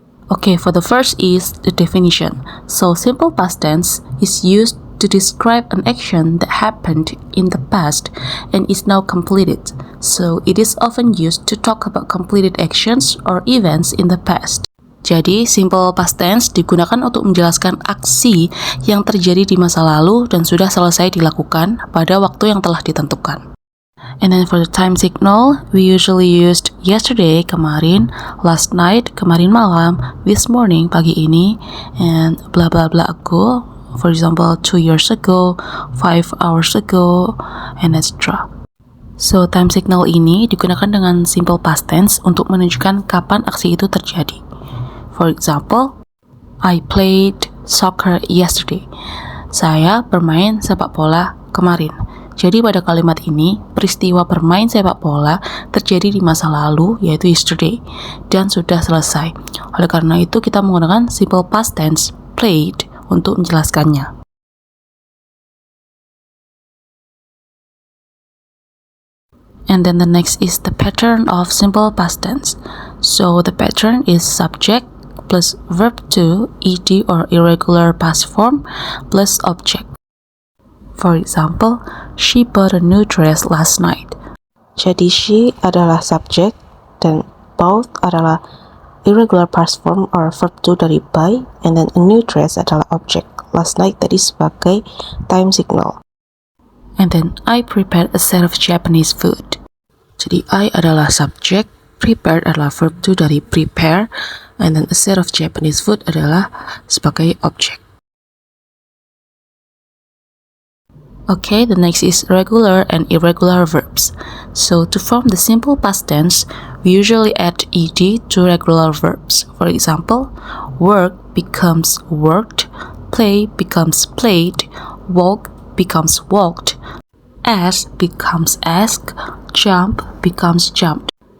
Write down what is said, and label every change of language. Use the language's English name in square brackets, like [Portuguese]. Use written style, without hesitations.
[English] Okay, for the first is the definition. So simple past tense is used to describe an action that happened in the past and is now completed. So it is often used to talk about completed actions or events in the past. [Indonesian] Jadi, simple past tense digunakan untuk menjelaskan aksi yang terjadi di masa lalu dan sudah selesai dilakukan pada waktu yang telah ditentukan. [English] And then for the time signal, we usually used yesterday, kemarin, last night, [Indonesian] kemarin malam, [English] this morning, [Indonesian] pagi ini, [English] and blah blah blah ago, for example, 2 years ago, 5 hours ago, and etc. [Indonesian] So, time signal ini digunakan dengan simple past tense untuk menunjukkan kapan aksi itu terjadi. [English] For example, I played soccer yesterday. [Indonesian] Saya bermain sepak bola kemarin. Jadi pada kalimat ini, peristiwa bermain sepak bola terjadi di masa lalu, yaitu yesterday, dan sudah selesai. Oleh karena itu, kita menggunakan simple past tense played untuk menjelaskannya. [English] And then the next is the pattern of simple past tense. So the pattern is subject plus verb to, ed or irregular past form, plus object. For example, she bought a new dress last night. [Indonesian] Jadi she adalah subject dan bought adalah irregular past form or verb to dari buy, and then a new dress adalah object. Last night tadi sebagai time signal. [English] And then I prepared a set of Japanese food. [Indonesian] Jadi I adalah subject, prepared adalah verb to dari prepare, and then a set of Japanese food adalah sebagai object. [English] Okay, the next is regular and irregular verbs. So to form the simple past tense, we usually add ed to regular verbs. For example, work becomes worked, play becomes played, walk becomes walked, ask becomes asked, jump becomes jumped.